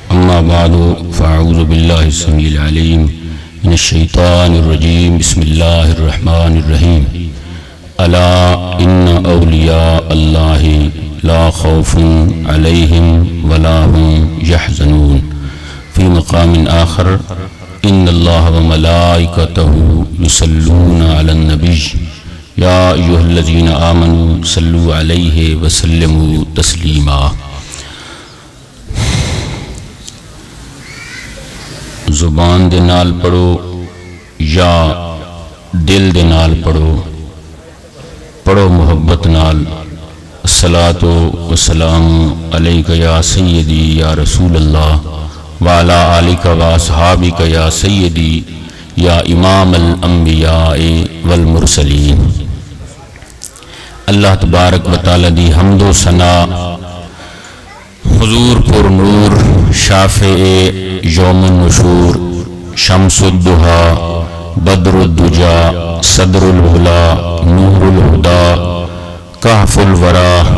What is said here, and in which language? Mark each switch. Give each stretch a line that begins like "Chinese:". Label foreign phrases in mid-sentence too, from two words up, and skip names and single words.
Arabic: أما بعد فأعوذ بالله السميع العليم من الشيطان الرجيم بسم الله الرحمن الرحيم ألا إن أولياء الله لا خوف عليهم ولا هم يحزنون في مقام آخر إن الله وملائكته يصلون على النبي يا أيها الذين آمنوا صلوا عليه وسلموا تسليما.
Punjabi: زبان دے نال پڑھو یا دل دے نال پڑھو، پڑھو محبت نال.
Arabic: الصلاۃ والسلام علیک یا سیدی یا رسول اللہ وعلی آلک و اصحابک یا سیدی یا امام الانبیاء والمرسلین.
Punjabi: اللہ تبارک و تعالی دی حمد و ثنا، حضور پر نور
Arabic: شافع یوم النشور، شمس الدہا بدر الدجا صدر الہلا نور الہدا کہف الورا